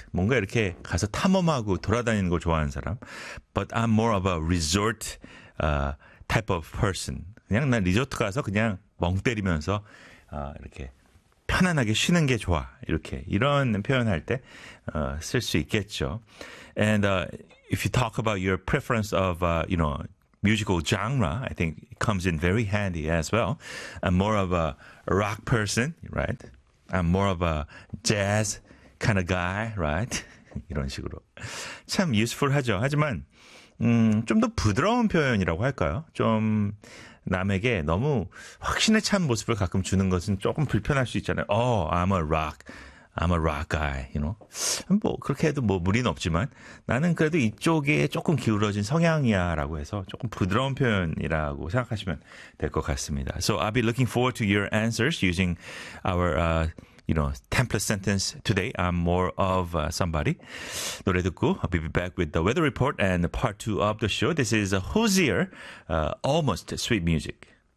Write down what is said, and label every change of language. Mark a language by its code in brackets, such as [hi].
[ko] 뭔가 이렇게 가서 탐험하고 돌아다니는 걸 좋아하는 사람. [en] But I'm more of a resort type of person. [ko] 그냥 난 리조트 가서 그냥 멍 때리면서 이렇게 편안하게 쉬는 게 좋아. 이렇게 이런 표현할 때 쓸 수 있겠죠. [en] And if you talk about your preference of, you know, musical genre, I think, comes in very handy as well. I'm more of a rock person, right? I'm more of a jazz kind of guy, right? [ko] 이런 식으로. 참 useful하죠. 하지만 좀 더 부드러운 표현이라고 할까요? 좀 남에게 너무 확신에 찬 모습을 가끔 주는 것은 조금 불편할 수 있잖아요. [en] Oh, I'm a rock. I'm a rock guy, you know. [ko] 뭐 그렇게 해도 뭐 무리는 없지만 나는 그래도 이쪽에 조금 기울어진 성향이야 라고 해서 조금 부드러운 표현이라고 생각하시면 될 것 같습니다. [en] So I'll be looking forward to your answers using our, you know, template sentence today. I'm more of somebody. [ko] 노래 듣고 [en] I'll be back with the weather report and part two of the show. This is Hozier, Almost Sweet Music.